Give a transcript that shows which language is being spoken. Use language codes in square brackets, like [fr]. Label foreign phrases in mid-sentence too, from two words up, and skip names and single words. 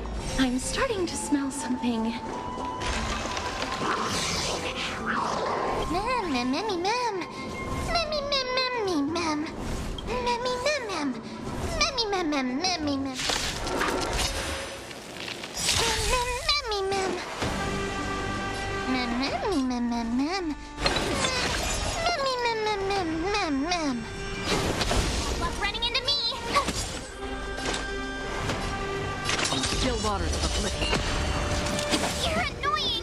[en] I'm starting to smell something. Mem, mem, memmy, mem. Memmy, mem, memmy, mem. Memmy, mem, mem. Memmy, mem, mem, memmy, mem. Memmy, mem. Memmy, mem, mem, mem. Memmy, mem, mem, mem, mem, mem. Luck running into me. Still waters of oblivion. You're annoying.